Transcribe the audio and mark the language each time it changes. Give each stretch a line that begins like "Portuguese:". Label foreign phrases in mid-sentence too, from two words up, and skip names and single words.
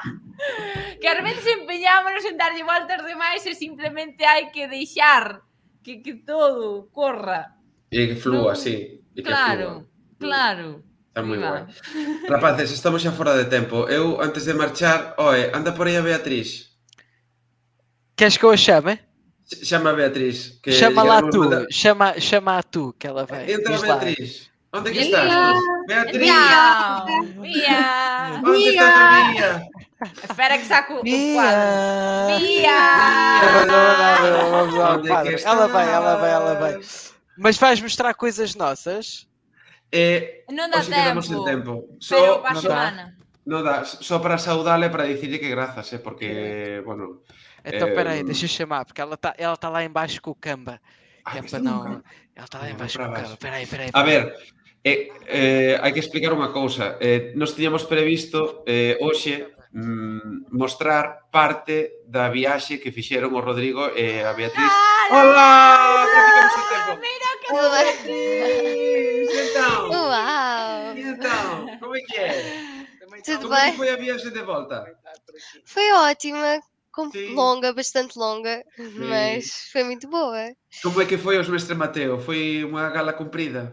Galician: Que ás veces empeñámonos en darlle voltas demais e simplemente hai que deixar que todo corra. E que flúa, sí. Claro. Está moi guai. Rapaces, estamos xa fora de tempo. Eu, antes de marchar, anda por aí a Beatriz. Queres que eu a chame? Chama a Beatriz.
Portuguese: Chama-la tu, chama a tu, que ela vem.
Galician: Entra a Beatriz. Onde que estás? Beatriz! Mía! Onde está a Mía?
Portuguese: Espera que saco o quadro. Mía! Ela vem. Mas vais mostrar coisas nossas?
Galician: Non dá tempo. Pero para a semana. Non dá, só para saudale, para dicirlle que grazas, porque, bueno...
Portuguese: Então, peraí, deixa eu chamar, porque ela tá lá embaixo com o Camba. Que é para não... Ela tá lá embaixo com o Camba, peraí.
Galician: A ver, hai que explicar unha cousa. Nos tiñamos previsto hoxe mostrar parte da viaxe que fixeron o Rodrigo e a Beatriz. Hola! Ficamos en tempo. Mira que
Portuguese: Então, como é que é? Tudo Como é bem? que foi a viagem de volta? Foi ótima, longa, bastante longa, mas foi muito boa. Como é que foi os Mestre Mateo?
Galician: Foi unha gala cumprida?